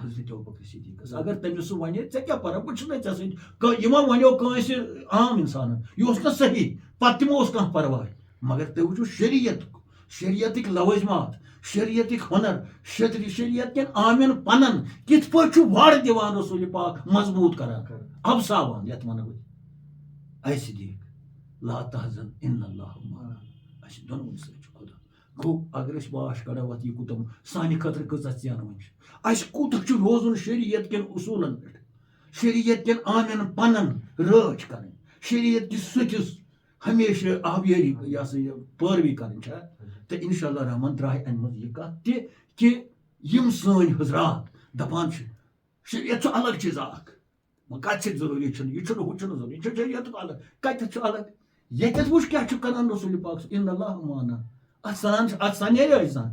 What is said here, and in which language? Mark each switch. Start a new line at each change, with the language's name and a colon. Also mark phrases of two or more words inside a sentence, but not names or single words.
Kashmiri: حضرت ابوبکر صدیٖقس اگر تٔمِس سُہ وَنہِ ژےٚ کیٛاہ پرواے بہٕ چھُس نہ ژےٚ سۭتۍ یہِ ما وَنیو کٲنٛسہِ عام اِنسانن یہِ اوس نہٕ صحیح پتہٕ تہِ ما اوس کانٛہہ پرواے مگر تُہۍ وٕچھِو شریعتٕکۍ لوٲزمات شریعتٕکۍ ہُنر شریعت کٮ۪ن عامٮ۪ن پنن کِتھ پٲٹھۍ چھُ وارٕ دِوان رسوٗلِ پاک مضبوٗط کران افساوان یتھ ونو أسۍ اے صدیٖق
Arabic: لا تحزن ان اللہ معنا
Kashmiri: اسہِ دۄنوٕنۍ سۭتۍ چھُ خۄدا گوٚو اگر أسۍ واش کڑو اتھ یہِ کوٗتاہ سانہِ خٲطرٕ کۭژاہ ژینوٕنۍ چھِ اسہِ کوٗتاہ چھُ روزُن شریعت کٮ۪ن اصوٗلن پٮ۪ٹھ شریعت کٮ۪ن عامٮ۪ن پنن رٲچھ کرٕنۍ شریعت کِس سُتھِس ہمیشہٕ آبیٲری یہِ ہسا یہِ پٲروی کرٕنۍ چھا تہٕ
Arabic: انشاء اللہ
Kashmiri: رحمان درٛاے امہِ منٛز یہِ کتھ تہِ کہِ یِم سٲنۍ حضرات دپان چھِ شریعت چھُ الگ چیٖزا اکھ کتہِ چھِ ضروٗری چھُنہٕ یہِ چھُنہٕ ہُہ چھُنہٕ ضروٗری یہِ چھُ شریعتُک الگ کتٮ۪تھ چھُ الگ ییٚتٮ۪تھ وٕچھ کیٛاہ چھُ کران رسوٗلِ پاک
Arabic: اِن اللہ معنا
Kashmiri: اتھ سان نیرِ أسۍ زانٛہہ